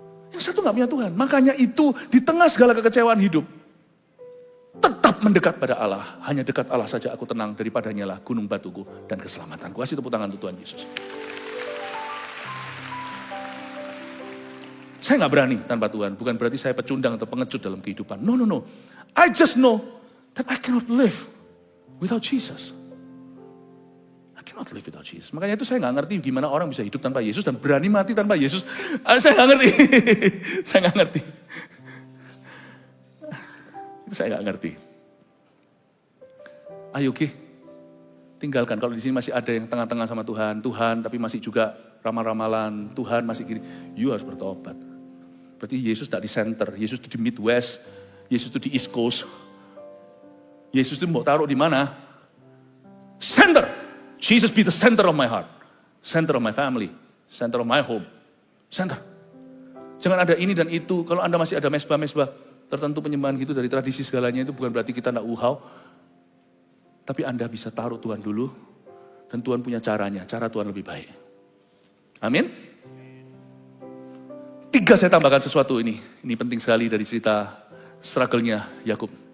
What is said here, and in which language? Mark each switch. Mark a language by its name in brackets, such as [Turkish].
[Indonesian] Yang satu nggak punya Tuhan. Makanya itu di tengah segala kekecewaan hidup. Tetap mendekat pada Allah. Hanya dekat Allah saja aku tenang. Daripadanya lah gunung batuku dan keselamatanku. Kasih tepuk tangan untuk Tuhan Yesus. Saya nggak berani tanpa Tuhan. Bukan berarti saya pecundang atau pengecut dalam kehidupan. [English] No. I just know that I cannot live without Jesus. I cannot live without Jesus. [Indonesian] Makanya itu saya nggak ngerti gimana orang bisa hidup tanpa Yesus dan berani mati tanpa Yesus. Saya nggak ngerti. Saya nggak ngerti. Itu saya nggak ngerti. Ayo tinggalkan. Kalau di sini masih ada yang tengah-tengah sama Tuhan, tapi masih juga ramal-ramalan, Tuhan masih gini, you harus bertobat. Berarti Yesus tidak di center, Yesus itu di Midwest, Yesus itu di East Coast. Yesus itu mau taruh di mana? Center. [English] Jesus be the center of my heart, center of my family, center of my home, center. [Indonesian] Jangan ada ini dan itu. Kalau Anda masih ada mesbah-mesbah tertentu penyembahan gitu dari tradisi segalanya, itu bukan berarti kita tidak uhau. Tapi Anda bisa taruh Tuhan dulu, dan Tuhan punya caranya, cara Tuhan lebih baik. Amin. 3 saya tambahkan sesuatu ini penting sekali dari cerita struggle-nya Yakub.